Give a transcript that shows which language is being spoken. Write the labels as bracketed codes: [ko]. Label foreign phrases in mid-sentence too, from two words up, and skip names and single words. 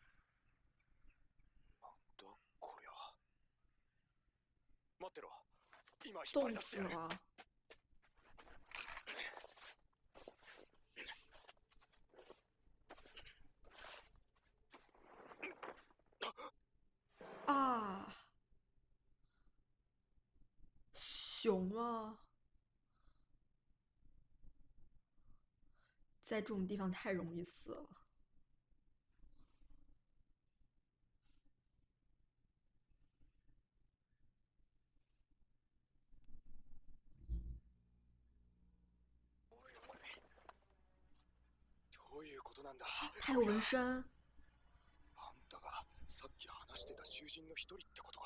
[ja] なんだこりゃ。待ってろ。今引っ張り [zh] 冻死 [ja] 出してやる。 [zh] 了。啊，熊吗？在这种地方太容易死了。 [ja] どういうことなんだ。 [zh] 他有纹身。 [ja] あんたがさっき話してた囚人の一人ってことか。